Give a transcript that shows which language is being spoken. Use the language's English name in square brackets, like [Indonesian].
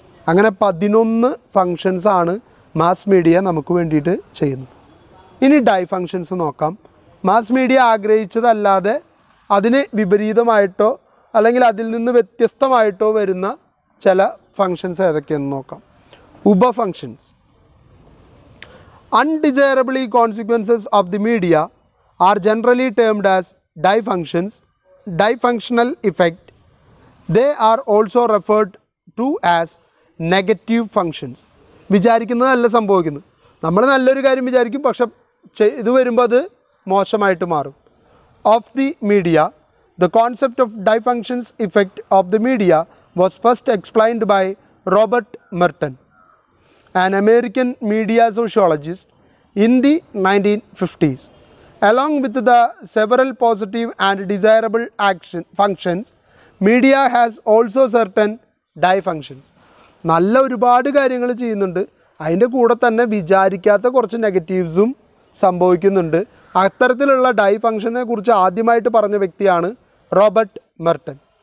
[Malayalam] അങ്ങനെ 11 ഫങ്ഷൻസാണ് mass media നമുക്ക് വേണ്ടിയിട്ട് ചെയ്യുന്നത്. ഇനി ഡൈ ഫങ്ഷൻസ് നോക്കാം. മാസ് മീഡിയ ആഗ്രഹിച്ചതല്ലാതെ അതിന് വിപരീതമായിട്ടോ അല്ലെങ്കിൽ അതിൽ നിന്ന് വ്യത്യസ്തമായിട്ടോ വരുന്ന ചില ഫങ്ഷൻസ് ഏതൊക്കെയെന്ന് നോക്കാം. ഉപഫങ്ഷൻസ്. [English] Undesirable consequences of the media are generally termed as dysfunctions, dysfunctional effect. They are also referred to as negative functions. [Malayalam] വിചാരിക്കുന്നതല്ല സംഭവിക്കുന്നത്. നമ്മൾ നല്ലൊരു കാര്യം വിചാരിക്കും, പക്ഷെ ഇത് വരുമ്പോൾ അത് മോശമായിട്ട് മാറും. [English] Of the media, the concept of dysfunctions effect of the media was first explained by Robert Merton, an American media sociologist, in the 1950s. Along with the several positive and desirable functions, media has also certain dysfunctions. [Malayalam] നല്ല ഒരുപാട് കാര്യങ്ങൾ ചെയ്യുന്നുണ്ട്, അതിൻ്റെ കൂടെ തന്നെ വിചാരിക്കാത്ത കുറച്ച് നെഗറ്റീവ്സും സംഭവിക്കുന്നുണ്ട്. അത്തരത്തിലുള്ള ഡൈ ഫങ്ഷനെ കുറിച്ച് ആദ്യമായിട്ട് പറഞ്ഞ വ്യക്തിയാണ് റോബർട്ട് മെർട്ടൺ.